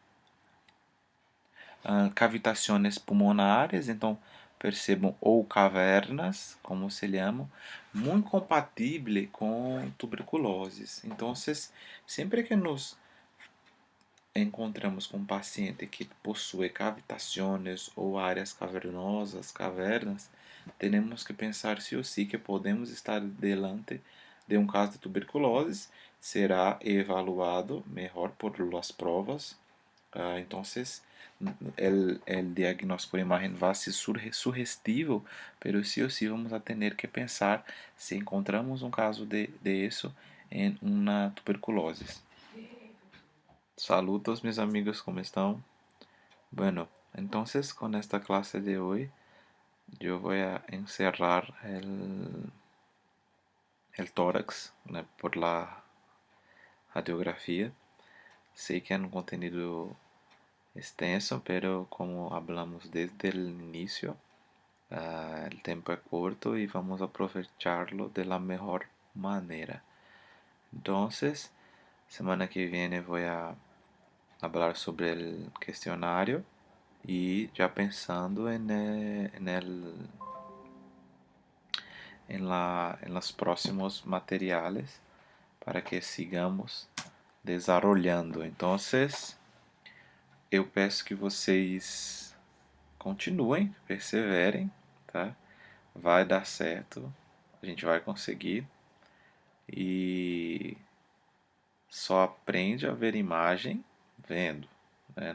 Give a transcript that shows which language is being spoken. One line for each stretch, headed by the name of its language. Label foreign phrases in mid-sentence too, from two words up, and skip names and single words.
Portuguese: Cavitações pulmonares, então percebam, ou cavernas, como se chamam, muito compatível com tuberculoses. Então, sempre que nos encontramos com um paciente que possui cavitações ou áreas cavernosas, cavernas, temos que pensar
Spanish: sí ou sí
Portuguese: que podemos estar delante de um caso de tuberculose. Será evaluado melhor
Spanish: por las
Portuguese: provas. Então,
Spanish: el diagnóstico por imagen va a ser sugestivo, pero sí o sí vamos a tener que pensar si encontramos un caso de eso en una tuberculosis. Saludos mis amigos, ¿cómo están? Bueno, entonces con esta clase de hoy yo voy a encerrar el tórax, ¿no?, por la radiografía.
Portuguese: Sei que é um contenido extenso,
Spanish: pero como hablamos desde el inicio, el tiempo es corto y vamos a aprovecharlo de la mejor manera. Entonces, semana que viene voy a hablar sobre el cuestionario y ya pensando en los próximos materiales para que sigamos desarrollando. Entonces,
Portuguese: eu peço que vocês continuem, perseverem, tá? Vai dar certo, a gente vai conseguir. E só aprende a ver imagem vendo, né?